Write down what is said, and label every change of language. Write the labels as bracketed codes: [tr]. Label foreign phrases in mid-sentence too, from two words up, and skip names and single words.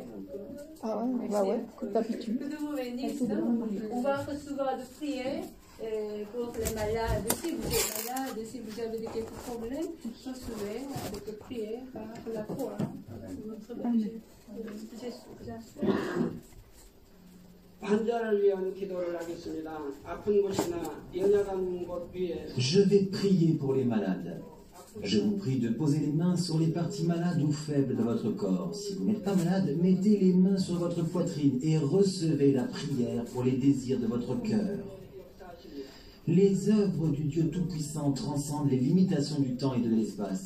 [fr] Ah ouais, bah ouais, t'habitues. Que Dieu vous bénisse. On va recevoir de prier pour les malades. Si vous êtes malade, si vous avez quelques problèmes, recevez avec la prière par la foi. Notre Jésus. [ko] 환자를 위한 기도를 하겠습니다. 아픈 곳이나 연약한 곳 위에 [fr] Je vais prier pour les malades. Je vous prie de poser les mains sur les parties malades ou faibles de votre corps. Si vous n'êtes pas malade, mettez les mains sur votre poitrine et recevez la prière pour les désirs de votre cœur. Les œuvres du Dieu Tout-Puissant transcendent les limitations du temps et de l'espace.